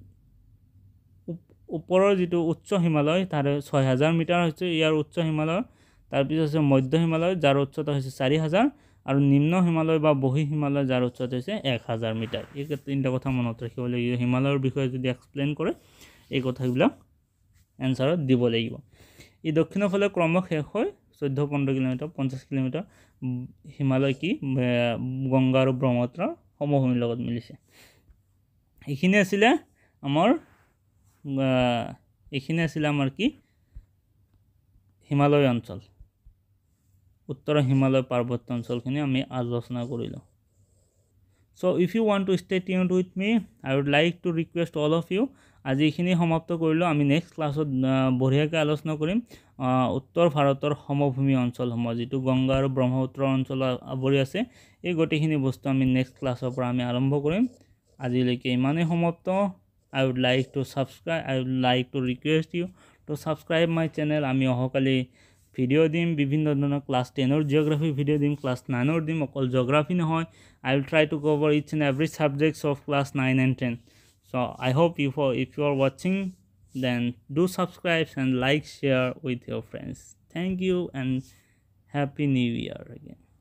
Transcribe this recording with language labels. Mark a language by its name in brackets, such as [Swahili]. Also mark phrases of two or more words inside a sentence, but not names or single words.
[Assamese] ওপৰৰ যিটো উচ্চ হিমালয় তাৰে ৬,০০০ মিটাৰ হৈছে ইয়াৰ উচ্চ হিমালয় তাৰপিছত আছে মধ্য হিমালয় যাৰ উচ্চতা হৈছে ৪,০০০ আৰু নিম্ন হিমালয় বা বহি হিমালয় যাৰ উচ্চতা হৈছে ১,০০০ মিটাৰ এই তিনিটা কথা মনত ৰাখিব লাগিব হিমালয়ৰ বিষয়ে যদি এক্সপ্লেইন কৰে এই কথাবিলাক এনচাৰত দিব লাগিব ই দক্ষিণৰ ফালে ক্ৰমশ শেষ হৈ ১৪-১৫ কিলোমিটাৰ ৫০ কিলোমিটাৰ হিমালয় কি গংগা আৰু ব্ৰহ্মপুত্ৰৰ সমভূমিৰ লগত মিলিছে এইখিনি আছিলে আমাৰ কি হিমালয় অঞ্চল উত্তৰ হিমালয় পাৰ্বত্য অঞ্চলখিনি আমি আলোচনা কৰিলোঁ [English] So if you want to stay tuned with me, I would like to request all of you [Assamese] আজি এইখিনি সমাপ্ত কৰিলোঁ আমি [English] next classত [Assamese] বঢ়িয়াকৈ আলোচনা কৰিম উত্তৰ ভাৰতৰ সমভূমি অঞ্চলসমূহ যিটো গংগা আৰু ব্ৰহ্মপুত্ৰ অঞ্চল আৱৰি আছে এই গোটেইখিনি বস্তু আমি নেক্সট ক্লাছৰ পৰা আমি আৰম্ভ কৰিম আজিলৈকে ইমানেই সমাপ্ত [English] I would like to request you to subscribe my channel [Assamese] আমি অহকালি ভিডিও দিম বিভিন্ন ধৰণৰ ক্লাছ 10ৰ জিঅ'গ্ৰাফি ভিডিও দিম ক্লাছ 9ৰ দিম অকল জিঅ'গ্ৰাফি নহয় [English] I will try to cover each and every subjects of class 9 and 10 so I hope if you are watching then do subscribe and like share with your friends thank you and happy new year again